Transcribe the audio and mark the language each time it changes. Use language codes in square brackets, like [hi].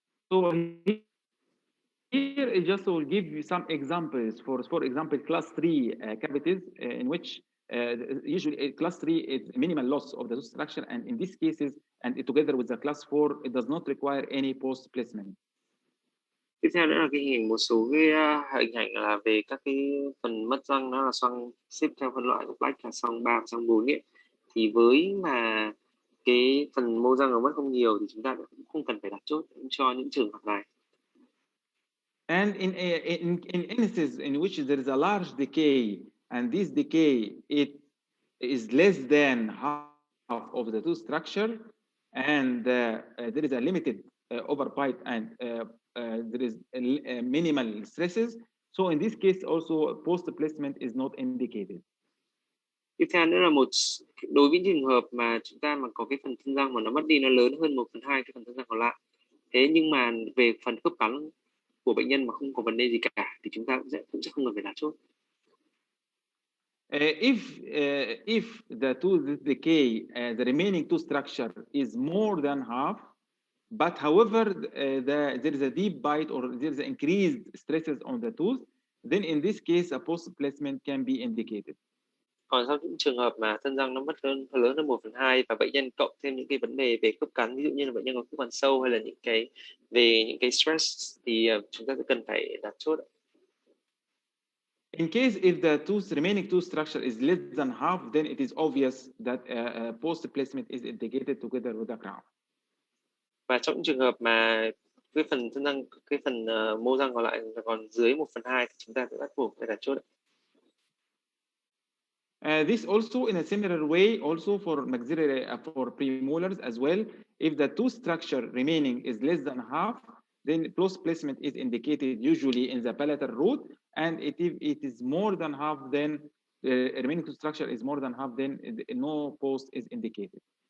[en] So here I just will give you some examples for example class 3 cavities in which usually class 3 is minimal loss of the tooth structure, and in these cases and together with the class 4 it does not require any post placement. [vi] Tiếp theo nữa là một số cái hình ảnh là về các cái phần mất răng, nó là xoang xếp theo phân loại của Black là xoang 3 và xoang 4 ấy. Thì với mà cái phần mô răng nó mất không nhiều thì chúng ta cũng không cần phải đặt chốt cho những trường hợp này. [en] And in instances in which there is a large decay and this decay it is less than half of the tooth structure and there is a limited overbite and there is minimal stresses, so in this case also post placement is not indicated. [vi] Tiếp theo nữa là đối với trường hợp mà chúng ta mà có cái phần thân răng mà nó mất đi, nó lớn hơn 1/2 cái phần thân răng còn lại, thế nhưng mà về phần khớp cắn của bệnh nhân mà không có vấn đề gì cả thì chúng ta cũng sẽ không cần phải đặt chốt. [en] If the tooth decay, the remaining tooth structure is more than half, but however there is a deep bite or there is increased stresses on the tooth, then in this case a post placement can be indicated. [vi] Còn trong những trường hợp mà thân răng nó mất lớn hơn 1/2 và bệnh nhân cộng thêm những cái vấn đề về khớp cắn, ví dụ như là bệnh nhân có khớp cắn sâu hay là những cái stress, thì chúng ta sẽ cần phải đặt chốt. [en] In case if the remaining tooth structure is less than half, then it is obvious that post placement is indicated together with the crown. [vi] Và trong những trường hợp mà cái phần chân răng, cái phần mô răng còn lại còn dưới 1/2 thì chúng ta sẽ bắt buộc phải đặt chốt. [en] This also in a similar way also for maxillary for premolars as well. If the tooth structure remaining is less than half, then post placement is indicated usually in the palatal root, and if it is more than half, then remaining tooth structure is more than half, then no post is indicated.